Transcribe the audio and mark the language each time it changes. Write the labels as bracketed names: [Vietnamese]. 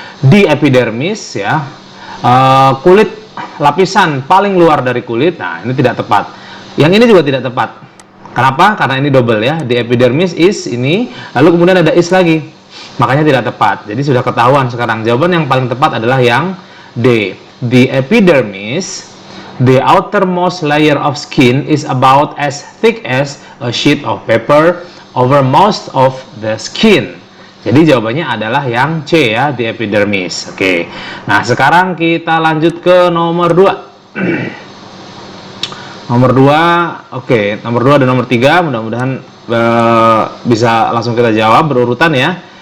[Indonesian] Di epidermis ya, kulit lapisan paling luar dari kulit. Nah, ini tidak tepat. Yang ini juga tidak tepat. Kenapa? Karena ini double ya. Di epidermis is ini, lalu kemudian ada is lagi. Makanya tidak tepat. Jadi sudah ketahuan sekarang. Jawaban yang paling tepat adalah yang D. [English] The epidermis, the outermost layer of skin is about as thick as a sheet of paper over most of the skin. [Indonesian] Jadi jawabannya adalah yang C ya, the epidermis. Oke. Nah, sekarang kita lanjut ke nomor 2. Nomor 2, oke. Nomor 2 dan nomor 3 mudah-mudahan bisa langsung kita jawab berurutan ya.